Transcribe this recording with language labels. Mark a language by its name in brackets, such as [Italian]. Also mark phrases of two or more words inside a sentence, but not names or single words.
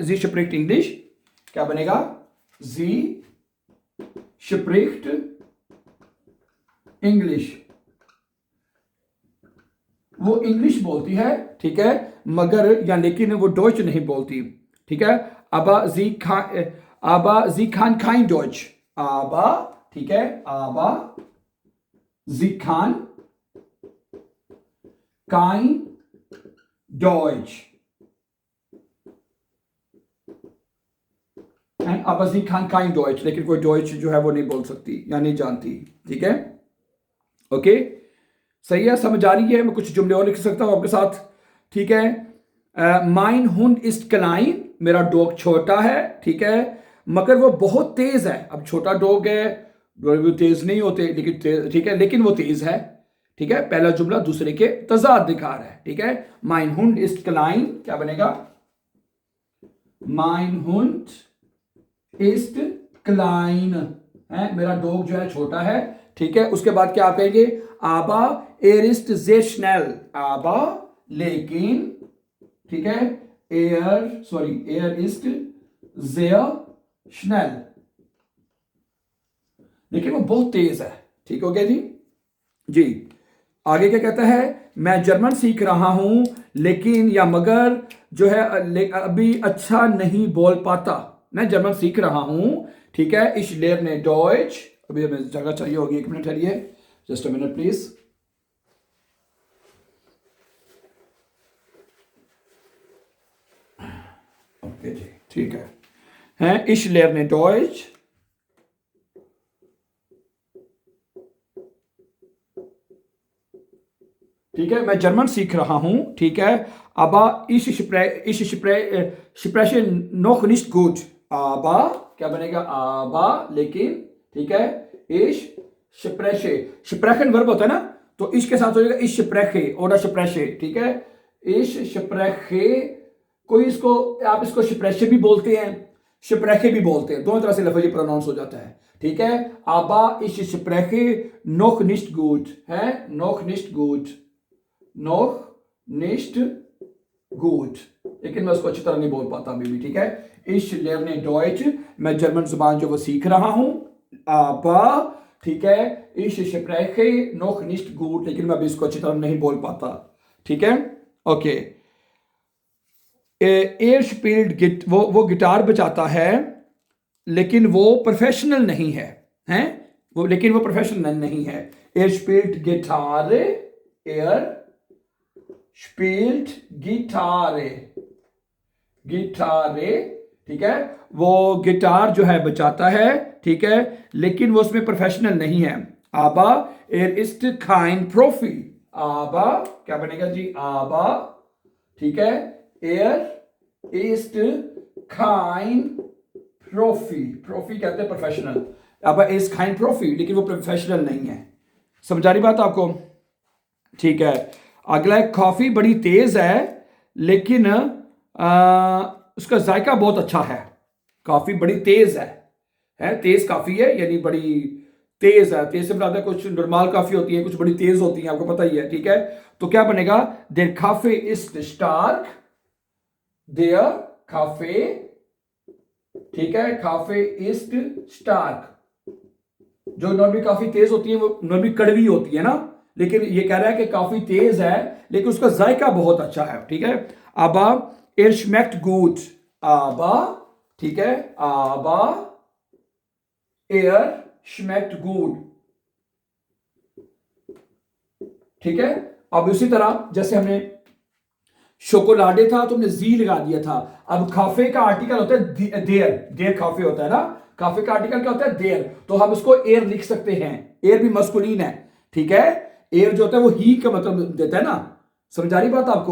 [German] sie spricht Englisch, [Hindi] क्या बनेगा? [German] sie spricht Englisch, [Hindi] वो इंग्लिश बोलती है, ठीक है, मगर या लेकिन वो डॉइच नहीं बोलती। ठीक है, [German] aber sie kann kein Deutsch, आबा, [Hindi] ठीक है, [German] आबा sie kann kein Deutsch एंड अब sie kann kein Deutsch, [Hindi] लेकिन कोई डॉइच जो है वो नहीं बोल सकती या नहीं जानती, ठीक है, ओके, सही है, समझ आ रही है। मैं कुछ जुमले और लिख सकता हूं आपके साथ, ठीक है। [German] mein Hund ist klein, [Hindi] मेरा डॉग छोटा है, ठीक है, मगर वो बहुत तेज है। अब छोटा डॉग है, वो तेज नहीं होते, लेकिन ठीक है, लेकिन वो तेज है, ठीक है। पहला जुमला दूसरे के तजाद दिखा रहा है, ठीक है। [German] mein Hund ist klein, [Hindi] क्या बनेगा, [German] mein Hund ist klein [Hindi] है, मेरा डॉग जो है छोटा है, ठीक है। उसके बाद क्या आप कहेंगे, [German] aber er ist sehr schnell, aber [Hindi] लेकिन, ठीक है, [German] er ist sehr schnell, [Hindi] लेकिन वो बहुत तेज है, ठीक हो गया जी। जी आगे क्या कहता है, मैं जर्मन सीख रहा हूं लेकिन या मगर जो है अभी अच्छा नहीं बोल पाता। मैं जर्मन सीख रहा हूं, ठीक है, [German] ich lerne Deutsch, [Hindi] अभी हमें जगह चाहिए होगी, एक मिनट ठहरिए, [English] just a minute please. [Hindi] ओके जी, ठीक है, [German] ich lerne Deutsch, [Hindi] ठीक है, मैं जर्मन सीख रहा हूं, ठीक है, [German] aber ich spreche noch nicht gut, aber [Hindi] क्या बनेगा, [German] aber [Hindi] लेकिन, ठीक है, [German] ich sprechen [Hindi] वर्ब होता है ना, तो इश के साथ हो जाएगा [German] ich spreche oder spreche, [Hindi] ठीक है, [German] ich spreche, [Hindi] कोई इसको, आप इसको spreche भी बोलते हैं, spreche भी बोलते हैं, दोनों तरह से लफ्ज प्रोनाउंस हो जाता है, ठीक है। [German] aber ich spreche noch nicht gut [Hindi] है, [German] noch nicht gut, noch nicht gut, [Hindi] लेकिन मैं उसको अच्छी तरह नहीं बोल पाता अभी भी, ठीक है। [German] ich lerne Deutsch, [Hindi] मैं जर्मन जुबान जो वो सीख रहा हूं, aber, ठीक है, [German] ich spreche noch nicht gut, [Hindi] लेकिन मैं अभी इसको अच्छी तरह नहीं बोल पाता, ठीक है, ओके। [German] er spielt [Hindi] वो गिटार बजाता है लेकिन वो प्रोफेशनल नहीं है, हैं वो, लेकिन वो प्रोफेशनल नहीं है। [German] er spielt Gitarre, er spielt Gitarre, [Hindi] ठीक है, वो गिटार जो है बजाता है, ठीक है, लेकिन वो उसमें प्रोफेशनल नहीं है। [German] aber er ist kein Profi, aber [Hindi] क्या बनेगा जी, [German] aber, [Hindi] ठीक है, [German] er ist kein Profi, [Hindi] कहते हैं प्रोफेशनल, [German] aber er ist kein Profi, [Hindi] लेकिन वो प्रोफेशनल नहीं है। समझ आ रही बात आपको, ठीक है। अगला है, कॉफी बड़ी तेज है लेकिन उसका जायका बहुत अच्छा है। कॉफी बड़ी तेज है, तेज काफी है यानी बड़ी तेज है, तेज से मतलब कुछ नॉर्मल काफी होती है, कुछ बड़ी तेज होती है, आपको पता ही है, ठीक है। तो क्या बनेगा, [German] der Kaffee ist stark, der Kaffee, [Hindi] ठीक है, [German] Kaffee ist stark, [Hindi] जो नॉर्मली काफी तेज होती है वो नॉर्मली कड़वी होती है ना, लेकिन ये कह रहा है कि काफी तेज है लेकिन उसका जायका बहुत अच्छा है, ठीक है। [German] aber er schmeckt gut, aber, [Hindi] ठीक है, [German] aber er schmeckt gut, [Hindi] ठीक है। अब उसी तरह जैसे हमने शोकोलाडे था तो हमने जी लगा दिया था, अब काफे का आर्टिकल होता है [German] der Kaffee [Hindi] होता है ना, काफे का आर्टिकल क्या होता है, देर, तो हम उसको एयर लिख सकते हैं, एयर भी मस्कुलिन है, ठीक है, एयर जो होता है वो ही का मतलब देता है ना, समझ आ रही बात आपको।